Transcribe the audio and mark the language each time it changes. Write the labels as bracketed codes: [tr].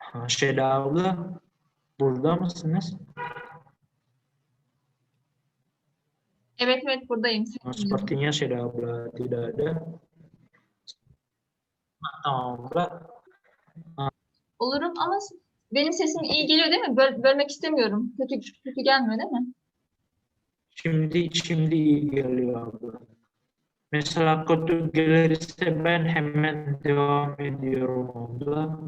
[tr] Seda abla burada mısınız? Evet buradayım. [id] Sepertinya Seda abla tidak ada. Atau enggak? [tr] Olurum ama benim sesim iyi geliyor değil mi? Bölmek istemiyorum. Kötü gelmiyor değil mi? Şimdi iyi geliyor abla. Mesela kötü gelirse ben hemen devam ediyorum abla.